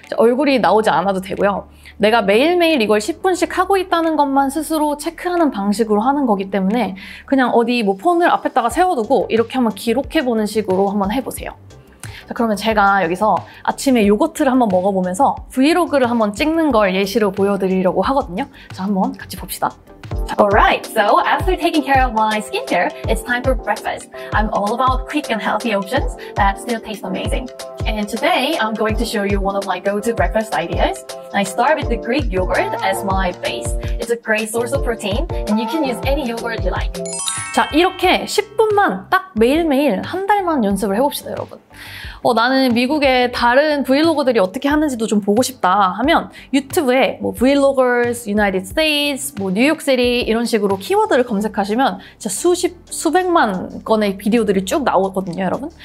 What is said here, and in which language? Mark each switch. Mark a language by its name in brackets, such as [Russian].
[Korean] 얼굴이 나오지 않아도 되고요. 내가 매일매일 이걸 10분씩 하고 있다는 것만 스스로 체크하는 방식으로 하는 거기 때문에 그냥 어디 폰을 앞에다가 세워두고 이렇게 한번 기록해보는 식으로 한번 해보세요. 자, 그러면 제가 여기서 아침에 요거트를 한번 먹어보면서 브이로그를 한번 찍는 걸 예시로 보여드리려고 하거든요. 자, 한번 같이 봅시다. [English] Alright, so after taking care of my skincare, it's time for breakfast. I'm all about quick and healthy options that still taste amazing. And today, I'm going to show you one of my go-to breakfast ideas. I start with the Greek yogurt as my base. It's a great source of protein, and you can use any yogurt you like. [Korean] 자, 이렇게 10분만 딱 매일매일 한 달만 연습을 해봅시다, 여러분. 나는 미국의 다른 브이로거들이 어떻게 하는지도 좀 보고 싶다 하면 유튜브에 브이로거스, 유나이티드 스테이츠, 뉴욕시티 이런 식으로 키워드를 검색하시면 진짜 수백만 건의 비디오들이 쭉 나오거든요, 여러분.